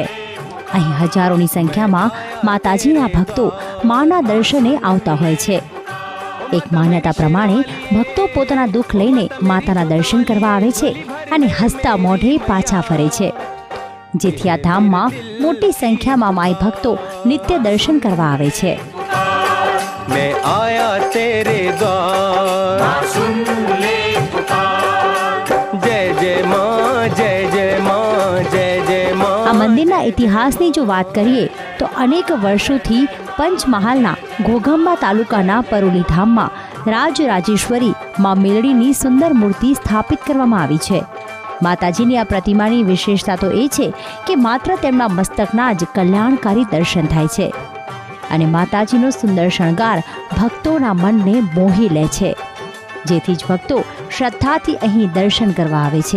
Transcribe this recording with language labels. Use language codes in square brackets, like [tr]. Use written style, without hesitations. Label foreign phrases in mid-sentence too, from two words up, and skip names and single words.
[gu] અહીં હજારોની સંખ્યામાં માતાજીના ભક્તો માના દર્શને આવતા હોય છે. એક માન્યતા પ્રમાણે ભક્તો પોતાના દુઃખ લઈને માતાના દર્શન કરવા આવે છે અને હસતા મોઢે પાછા ફરે છે, જેથી આ ધામમાં મોટી સંખ્યામાં માઈ ભક્તો નિત્ય દર્શન કરવા આવે છે. [hi] मैं आया तेरे द्वार जय जय मां जय जय मां जय जय मां. [gu] આ મંદિરના ઇતિહાસની જો વાત કરીએ તો અનેક વર્ષોથી પંચમહાલના ઘોઘંબા તાલુકાના પરોલી ધામમાં રાજરાજેશ્વરી માં મેલડીની સુંદર મૂર્તિ સ્થાપિત કરવામાં આવી છે. માતાજીની આ પ્રતિમાની વિશેષતા તો એ છે કે માત્ર તેમના મસ્તકના જ કલ્યાણકારી દર્શન થાય છે અને માતાજીનો સુંદર શણગાર ભક્તોના મનને મોહી લે છે, જેથી જ ભક્તો શ્રદ્ધાથી અહીં દર્શન કરવા આવે છે.